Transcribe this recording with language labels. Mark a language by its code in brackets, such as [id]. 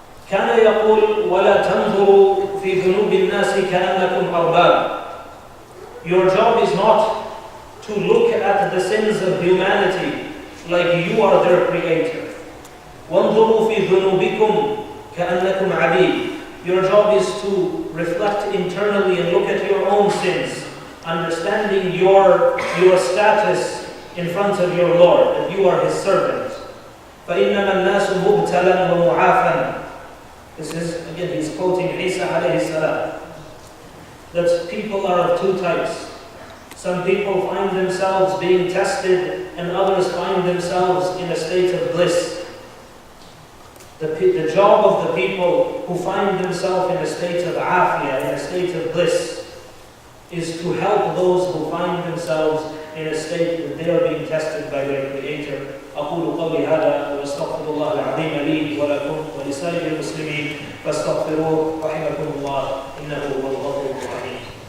[ar] كان يقول ولا تنظروا في ذنوب الناس كأنكم أرباب. [en] Your job is not to look at the sins of humanity like you are their creator. [ar] وانظروا في ذنوبكم كأنكم عبيد. [en] Your job is to reflect internally and look at your own sins, understanding your status in front of your Lord, that you are His servant. [ar] فإنما الناس مبتلا ومعافى. [en] This is, again, he's quoting Isa alayhi salam. That people are of two types. Some people find themselves being tested, and others find themselves in a state of bliss. The job of the people who find themselves in a state of afiyah, in a state of bliss, is to help those who find themselves in a state that they are being tested by their Creator. [ar] أقول قولي هذا وأستغفر الله العظيم لي ولكم ولسائر المسلمين فاستغفروه رحمكم الله إنه هو الغفور الرحيم.